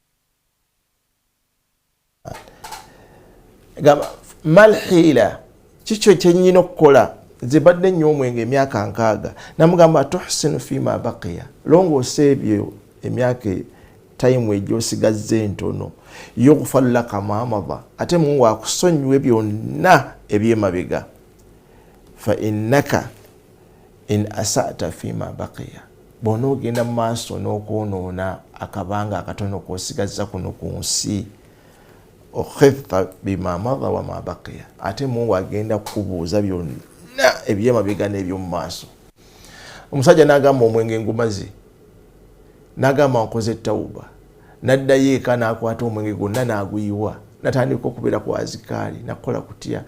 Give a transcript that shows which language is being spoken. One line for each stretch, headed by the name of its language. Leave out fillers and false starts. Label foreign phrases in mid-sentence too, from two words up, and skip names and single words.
Ganda: Gamba malhila, kikyo kyennyina okukola? Nze badde nnyo omwenge emyaka 6. Namugamba
Arabic: تحسن فيما بقي,
Ganda: longoosa ebyo emyaka time egy'osigazza entono.
Arabic: يغفر لك ما مضى,
Ganda: ate Mungu akusonyiwe byonna ebyemabega.
Arabic: فإنك إن أسأت فيما بقي,
Ganda: bw'onoogenda mu maaso n'okwonoona akabanga akatono k'osigazza kuno ku nsi,
Arabic: أخذت بما مضى وما بقي,
Ganda: ate Mungu agenda kukubuuza byonna ebyemabega n'eby'omu maaso. omusajja n'agamba omwenge ngumaze, n'agamba nkoze tawuba, n'addayo eka n'akwata omwenge gwonna n'aguyiwa, natandika okubeera ku azikaali, nakola kutya.